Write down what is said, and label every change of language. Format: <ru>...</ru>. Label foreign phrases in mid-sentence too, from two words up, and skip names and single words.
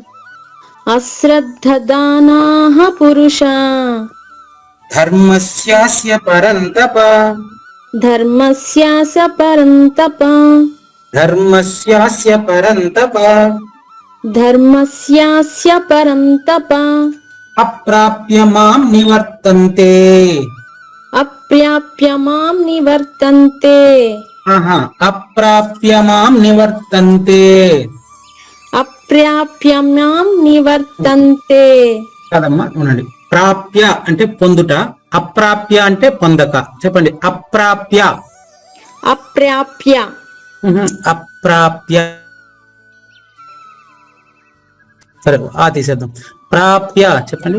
<sa>అశ్రద్ధదానాః పురుషా ధర్మస్యాస్య పరంతప. ధర్మస్యాస పరం తప ధర్మస్యాస్య పరంతప. ధర్మస్యాస్య పరం తప అప్రాప్య మాం నివర్తంతే. అప్రాప్య మాం నివర్తంతే. అప్రాప్య మాం నివర్తంతే. అప్రాప్య మాం నివర్తంతే.</sa> <te>కాదమ్మా, ఉండండి. ప్రాప్య అంటే పొందుట, అప్రాప్య అంటే పొందక. చెప్పండి. అప్రాప్య. అప్రాప్య. అప్రాప్య. సరే, తీసేద్దాం. ప్రాప్య చెప్పండి.</te>